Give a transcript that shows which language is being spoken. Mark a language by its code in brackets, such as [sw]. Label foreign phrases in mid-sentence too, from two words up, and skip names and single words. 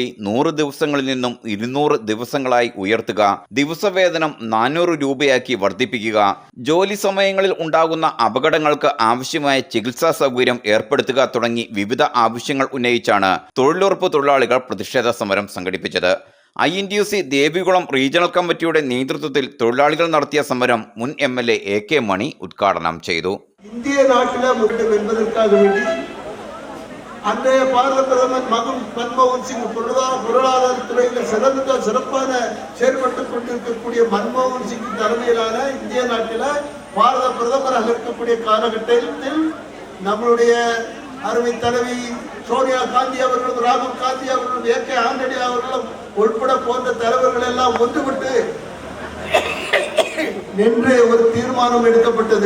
[ml] 100 ദിവസങ്ങളിൽ നിന്നും 200 ദിവസങ്ങളായി ഉയർത്തുക, ദിവസവേതനം 400 രൂപയാക്കി വർദ്ധിപ്പിക്കുക, ജോലി സമയങ്ങളിൽ ഉണ്ടാകുന്ന അപകടങ്ങൾക്ക് ആവശ്യമായ ചികിത്സാ സൗകര്യം ഏർപ്പെടുത്തുക തുടങ്ങി വിവിധ ആവശ്യങ്ങൾ ഉന്നയിച്ചാണ് തൊഴിലുറപ്പ് തൊഴിലാളികൾ പ്രതിഷേധ സമരം സംഘടിപ്പിച്ചത്. INTUC ദേവികുളം റീജിയണൽ കമ്മിറ്റിയുടെ നേതൃത്വത്തിൽ തൊഴിലാളികൾ നടത്തിയ സമരം മുൻ MLA AK മണി ഉദ്ഘാടനം ചെയ്തു. [ta] இந்திய நாட்டில் முன்னேற்றம் என்பதற்காக வேண்டி அன்றைய பாரத பிரதமர் மன்மோகன் சிங் பொருளாதாரத்துறையில் சிறப்பான செயல்பட்டுக் கொண்டிருக்கக்கூடிய மன்மோகன் சிங் தலைமையிலான இந்திய நாட்டில் பாரத பிரதமராக இருக்கக்கூடிய காலகட்டத்தில் நம்மளுடைய அருமை தலைவி சோனியா காந்தி அவர்களும் ராகுல் காந்தி அவர்களும் AK ஆண்டனி அவர்களும் உட்பட போன்ற தலைவர்கள் எல்லாம் ஒன்றுபட்டு நின்று ஒரு தீர்மானம் எடுக்கப்பட்டது.